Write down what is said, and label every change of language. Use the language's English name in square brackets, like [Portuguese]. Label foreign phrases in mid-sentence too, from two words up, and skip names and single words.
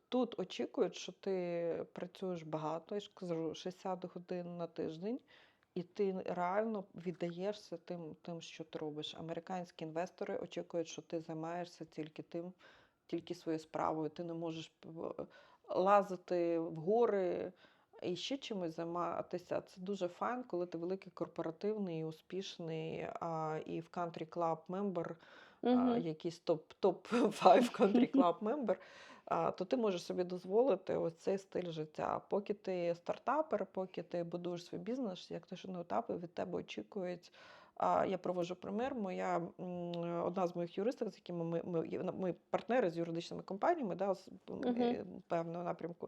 [Ukrainian] Тут очікують, що ти працюєш багато, я ж кажу, 60 годин на тиждень, і ти реально віддаєшся тим, що ти робиш. Американські інвестори очікують, що ти займаєшся тільки своєю справою. Ти не можеш лазити в гори і ще чимось займатися. Це дуже файн, коли ти великий корпоративний, успішний і в [English] country club member, [Ukrainian] якийсь топ-5 [English] country club member, [Ukrainian] то ти можеш собі дозволити ось цей стиль життя. Поки ти стартапер, поки ти будуєш свій бізнес, як точно етапи від тебе очікують. Я проводжу примір. Одна з моїх юристів, з якими ми партнери з юридичними компаніями, певного напрямку.